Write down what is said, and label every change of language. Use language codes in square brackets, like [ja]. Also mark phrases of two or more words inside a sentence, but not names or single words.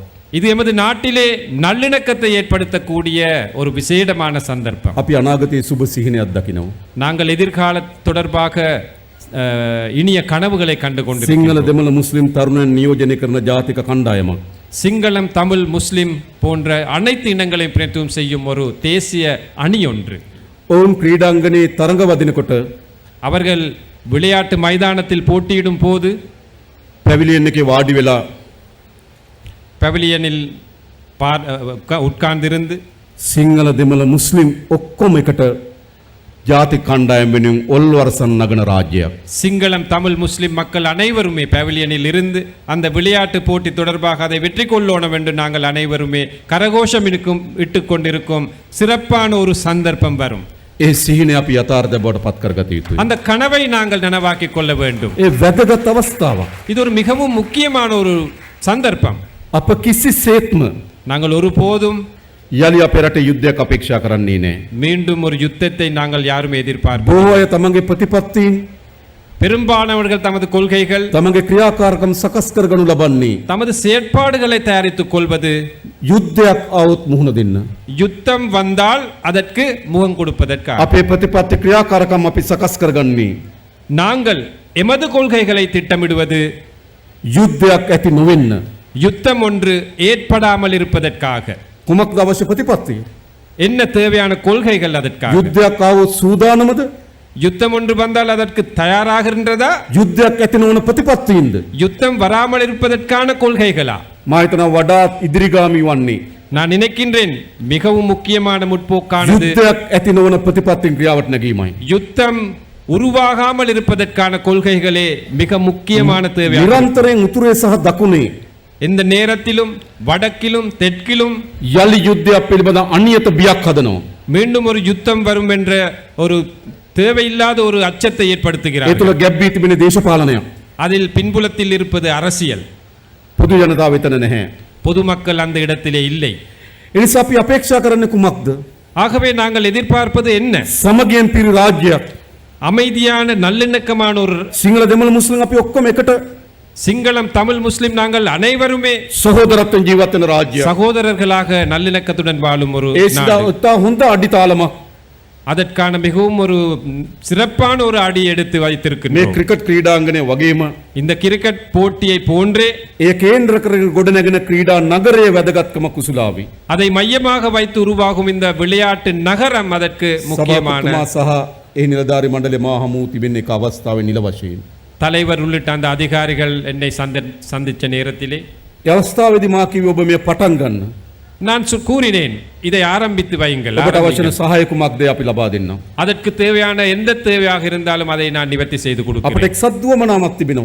[ta] இது எமது நாட்டிலே நல்லிணக்கத்தை ஏற்படுத்தக்கூடிய ஒரு விசேடமான சந்தர்ப்பம். [si] අපි අනාගතයේ සුබ සිහිනයක් දකිනවා. [ta] நாங்கள் எதிர்கால தொடர்பாக இனிய கனவுகளை கண்டு [si] සිංහල [ta] கொண்டிருக்கிறோம். [si] දෙමළ මුස්ලිම් තරුණයන් නියෝජනය කරන ජාතික කණ්ඩායමක්. [ta] சிங்களம், தமிழ், முஸ்லிம் போன்ற அனைத்து இனங்களையும் பிரதிநிதித்துவம் செய்யும் ஒரு தேசிய அணி ஒன்று. [si] ඔවුන් ක්‍රීඩාංගණයේ තරඟ වදිනකොට [ta] அவர்கள் விளையாட்டு மைதானத்தில் போட்டியிடும் போது [si] පැවිලියන් එකේ වාඩි වෙලා [ta] பவிலியனில் உட்கார்ந்திருந்து [si] සිංහල දෙමළ මුස්ලිම් ඔක්කොම එකට ජාතික කණ්ඩායම් වෙනුවෙන් ඔල්වරසන් නගන රාජ්‍යයක්. [ta] சிங்களம், தமிழ், முஸ்லிம் மக்கள் அனைவருமே பவிலியனில் இருந்து அந்த விளையாட்டு போட்டி தொடர்பாக அதை வெற்றி கொள்ளணும் என்று நாங்கள் அனைவருமே கரகோஷம் இட்டுக் கொண்டிருக்கும் சிறப்பான ஒரு சந்தர்ப்பம் வரும். [si] ඒ සිහිනය අපි යථාර්ථය බවට පත් කරගත යුතුයි. [ta] அந்த கனவை நாங்கள் நனவாக்கிக் கொள்ள வேண்டும். [si] ඒ වැදගත් අවස්ථාවක්. [ta] இது ஒரு மிகவும் முக்கியமான ஒரு சந்தர்ப்பம். [si] අප කිසිසේත්ම [ta] நாங்கள் ஒருபோதும் [si] යලි අපේ රටේ යුද්ධයක් අපේක්ෂා කරන්නේ නැහැ. [ta] மீண்டும் ஒரு யுத்தத்தை நாங்கள் யாரும் எதிர்பார்ப்போம். [si] බොහෝ අය තමන්ගේ ප්‍රතිපත්තීන් [ta] பெரும்பாலானவர்கள் தமது கொள்கைகள் [si] තමගේ ක්‍රියාකාරකම් සකස් කරගනු ලබන්නේ [ta] தமது செயற்பாடுகளை தயாரித்துக் கொள்வது [si] යුද්ධයක් આવොත් මුහුණ දෙන්න. [ta] யுத்தம் வந்தால் அதற்கு முகம் கொடுப்பதற்காக. [si] අපේ ප්‍රතිපත්ති ක්‍රියාකාරකම් අපි සකස් කරගන්නේ [ta] நாங்கள் எமது கொள்கைகளை திட்டமிடுவது [si] යුද්ධයක් ඇති නොවෙන්න. [ta] யுத்தம் ஒன்று ஏற்படாமல் இருப்பதற்காக. [si] කුමක්ද අවශ්‍ය ප්‍රතිපත්තිය? [ta] என்ன தேவையான கொள்கைகள் அதற்காக? [si] යුද්ධයක් આવොත් සූදානමද? [ta] யுத்தம் ஒன்று வந்தால் அதற்கு தயாராகின்றதா? [si] යුද්ධයක් ඇති නොවන ප්‍රතිපත්තියින්ද? [ta] யுத்தம் வராமல் இருப்பதற்கான கொள்கைகளா? [si] මා හිතනවා වඩාත් ඉදිරිගාමී වන්නේ [ta] நான் நினைக்கின்றேன் மிகவும் முக்கியமான முற்போக்கானது [si] යුද්ධයක් ඇති නොවන ප්‍රතිපත්තින් ක්‍රියාවට නැගීමයි. [ta] யுத்தம் உருவாகாமல் இருப்பதற்கான கொள்கைகளே மிக முக்கியமான தேவை. [si] නිරන්තරයෙන් උතුරේ සහ දකුණේ [ta] இந்த நேரத்திலும் வடக்கிலும் தெற்கிலும் [si] යලි යුද්ධයක් පිළිබඳ අනියත බියක් හදනවා. [ta] மீண்டும் ஒரு யுத்தம் வரும் என்ற ஒரு தேவையில்லாத ஒரு அச்சத்தை [si] ඒ [ta] ஏற்படுத்துகிறார்கள். [si] තුළ ගැබ් වී තිබෙන දේශපාලනයක්. [ta] அதில் பின்புலத்தில் இருப்பது அரசியல். [si] පොදු ජනතාව එතන නැහැ. [ta] பொதுமக்கள் அந்த இடத்திலே இல்லை. [si] ඒ නිසා අපි අපේක්ෂා කරන්නේ කුමක්ද? [ta] ஆகவே நாங்கள் எதிர்பார்ப்பது என்ன? [si] සමගියෙන් පිරි රාජ්‍යයක්. [ta] அமைதியான நல்லிணக்கமான ஒரு [si] සිංහල දෙමළ මුස්ලිම් අපි ඔක්කොම එකට [ta] சிங்களம் தமிழ் முஸ்லிம் நாங்கள் அனைவருமே [si] සහෝදරත්වයෙන් ජීවත් වෙන රාජ්‍යයක්. [ta] சகோதரர்களாக நல்லிணக்கத்துடன் வாழும் ஒரு [si] ඒ සිතා [ta] நாடு. [si] උත්තා හොඳ අඩිතාලමක් [ta] அதற்கான மிகவும் ஒரு சிறப்பான ஒரு அடி எடுத்து [si] මේ [ta] வைத்திருக்கின்றோம். [si] ක්‍රිකට් ක්‍රීඩාංගණය වගේම [ta] இந்த கிரிக்கெட் போட்டியை போன்றே [si] ඒ කේන්ද්‍ර කරගෙන ගොඩනැගෙන ක්‍රීඩා නගරයේ වැදගත්කම කුසලාවි. [ta] அதை மையமாக வைத்து உருவாகும் இந்த விளையாட்டு நகரம் அதற்கு முக்கியமான [si] සභාපතිතුමා සහ ඒ නිලධාරි මණ්ඩලය මා හමු තිබෙන එක අවස්ථාවේ නිල වශයෙන්. [ta] தலைவர் உள்ளிட்ட அந்த அதிகாரிகள் என்னை சந்திச்ச நேரத்திலே [si] ඒ අවස්ථාවේදී මා කිව්වේ ඔබ මේ පටන් ගන්න. [ta] நான் கூறினேன் இதை ஆரம்பித்து வையுங்கள், [si] ඔබට අවශ්‍ය [ta] ஆரம்பிங்கள். [si] සහාය කුමක්ද අපි ලබා දෙන්නම්. [ta] அதற்கு தேவையான எந்த தேவையாக இருந்தாலும் அதை நான் நிவர்த்தி செய்து [si] අපිට [ta] கொடுக்கிறேன். [si] එක්සත් දුවමනාවක් තිබෙනවා.